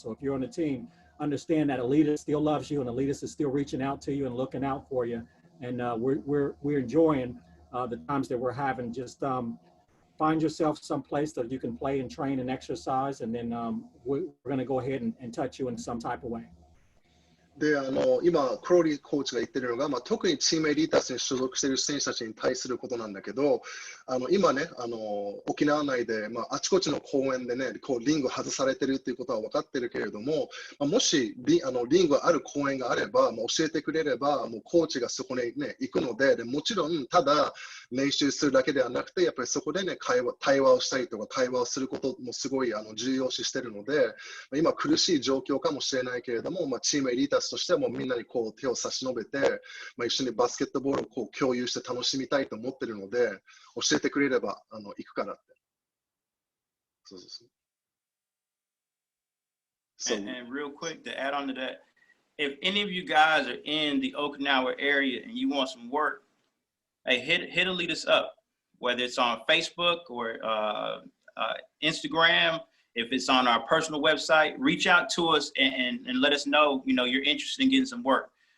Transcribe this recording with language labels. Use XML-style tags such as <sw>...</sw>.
<en>So if you're on the team, understand that Elitus still loves you, and Elitus is still reaching out to you and looking out for you. And we're enjoying the times that we're having. Just find yourself someplace that you can play and train and exercise, and then we're going to go ahead and touch you in some type of way.</en> <ja>で今、クローリーコーチが言ってるのが、特にチームエリータスに所属している選手たちに対することなんだけど、今ね、沖縄内で、あちこちの公園でね、リング外されてるっていうことは分かってるけれども、もしリングがある公園があれば、教えてくれれば、もうコーチがそこに、ね、行くので、もちろん、ただ練習するだけではなくて、やっぱりそこでね、対話をしたりとか、会話をすることもすごい重要視してるので、今苦しい状況かもしれないけれども、チームエリータスとしてはもうみんなに手を差し伸べて、一緒にバスケットボールを共有して楽しみたいと思っているので、教えてくれれば行くからって。そうそうそう。</ja> <en>And real quick to add on to that, if any of you guys are in the Okinawa area and you want some work, hey, hit Elitus up, whether it's on Facebook or Instagram. If it's on our personal website, reach out to us and let us know, you're interested in getting some work.</en>